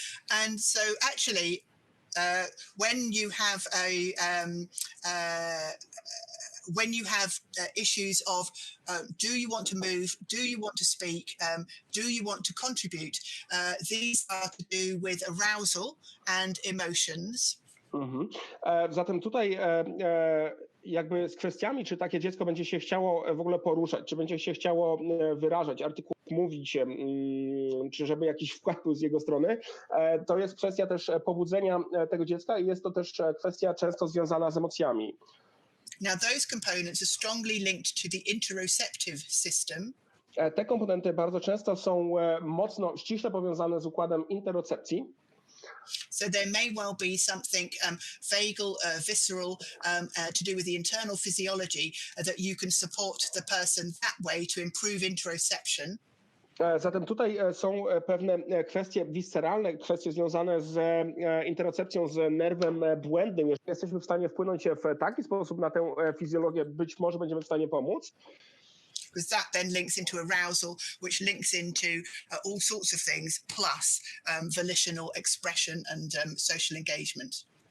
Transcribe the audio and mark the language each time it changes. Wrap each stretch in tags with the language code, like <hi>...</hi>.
<en>And so actually, when you have issues of do you want to move, do you want to speak, do you want to contribute, these are to do with arousal and emotions.</en> <pl>Zatem tutaj jakby z kwestiami, czy takie dziecko będzie się chciało w ogóle poruszać, czy będzie się chciało wyrażać, mówić, czy żeby jakiś wkład był z jego strony, to jest kwestia też pobudzenia tego dziecka i jest to też kwestia często związana z emocjami.</pl> <en>Now those components are strongly linked to the interoceptive system.</en> <pl>Te komponenty bardzo często są mocno, ściśle powiązane z układem interocepcji.</pl> <en>So there may well be something vagal, visceral, to do with the internal physiology that you can support the person that way to improve interoception.</en> <pl>Zatem tutaj są pewne kwestie visceralne, kwestie związane z interocepcją, z nerwem błędnym. Jeżeli jesteśmy w stanie wpłynąć w taki sposób na tę fizjologię, być może będziemy w stanie pomóc.</pl> <en>Because that then links into arousal, which links into all sorts of things, plus volitional expression and social engagement.</en>